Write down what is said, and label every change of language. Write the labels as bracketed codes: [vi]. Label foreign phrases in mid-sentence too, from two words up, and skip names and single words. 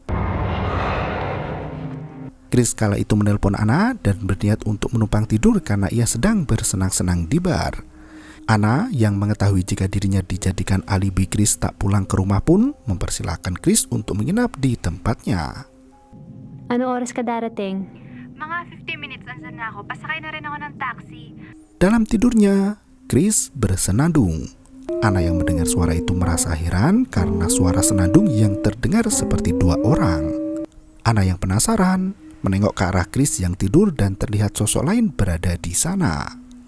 [id] Chris kala itu menelpon Anna dan berniat untuk menumpang tidur karena ia sedang bersenang-senang di bar. Anna yang mengetahui jika dirinya dijadikan alibi Chris tak pulang ke rumah pun mempersilahkan Chris untuk menginap di tempatnya. [tl] Ano oras ka darating? Mga 50 minutes andyan na ako. Pasakay na rin ako ng taxi. [id] Dalam tidurnya, Chris bersenandung. Anna yang mendengar suara itu merasa heran karena suara senandung yang terdengar seperti dua orang. Anna yang penasaran menengok ke arah Chris yang tidur dan terlihat sosok lain berada di sana.